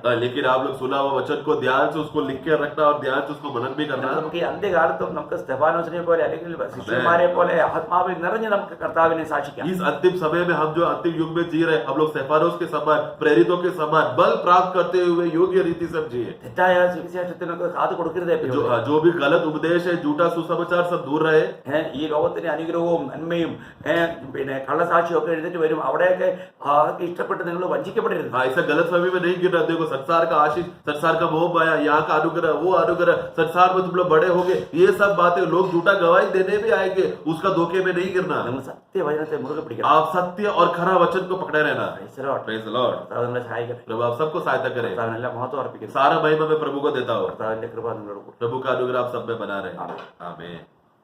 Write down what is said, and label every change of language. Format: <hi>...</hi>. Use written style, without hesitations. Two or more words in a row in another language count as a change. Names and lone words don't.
<hi>लेकिन आप लोग सुना हुआ वचन को ध्यान से उसको लिख के रखना और ध्यान से उसको मनन भी करना।</hi> <ml>നമുക്ക് ഈ അന്ത്യകാലത്തും നമുക്ക് സ്തെഫാനോസിനെ പോലെ അല്ലെങ്കിൽ ശിഷ്യന്മാരെ പോലെ ആത്മാവിൽ നിറഞ്ഞ് നമുക്ക് കർത്താവിനെ സാക്ഷിക്കാം.</ml> <hi>इस अंतिम समय में हम जो अंतिम युग में जी रहे, हम लोग सेफानोस के समान, प्रेरितों के समान बल प्राप्त करते हुए योग्य रीति से जिए।</hi> <ml>തെറ്റായ സുവിശേഷത്തിനൊക്കെ കാതു കൊടുക്കരുതേ.</ml> <hi>जो भी गलत उपदेश है, झूठा सुसमाचार सब दूर रहे।</hi> <ml>ഈ ലോകത്തിന് അനുഗ്രഹവും നന്മയും പിന്നെ കള്ളസാക്ഷിയും ഒക്കെ എഴുതിട്ട് വരും, അവിടെയൊക്കെ ഇഷ്ടപ്പെട്ട് നിങ്ങൾ വഞ്ചിക്കപ്പെടരുത്.</ml> <hi>ऐसा गलत समय में नहीं गिरना। देखो संसार का आशीष, संसार का मोह माया, यहाँ का अनुग्रह, वो अनुग्रह, संसार में तुम लोग बड़े होगे, ये सब बातें लोग झूठा गवाही देने भी आएंगे, उसका धोखे में नहीं गिरना।</hi> <ml>നിങ്ങൾ സത്യവചനത്തെ മുറുകെ പിടിക്കണം.</ml> <hi>आप सत्य और खरा वचन को पकड़े रहना।</hi> <en>Praise the Lord. Praise the Lord।</en> <ml>കർത്താവ് നിങ്ങളെ സഹായിക്കട്ടെ.</ml> <hi>प्रभु आप सबको सहायता करें।</hi> <ml>കർത്താവിനെല്ലാം മഹത്വം അർപ്പിക്കുന്നു.</ml> <hi>सारा महिमा मैं प्रभु को देता हूँ।</hi> <ml>കർത്താവിന്റെ കൃപ നിങ്ങളോട് കൂടെ.</ml> <hi>प्रभु का अनुग्रह आप सब में बना रहे। आमीन।</hi>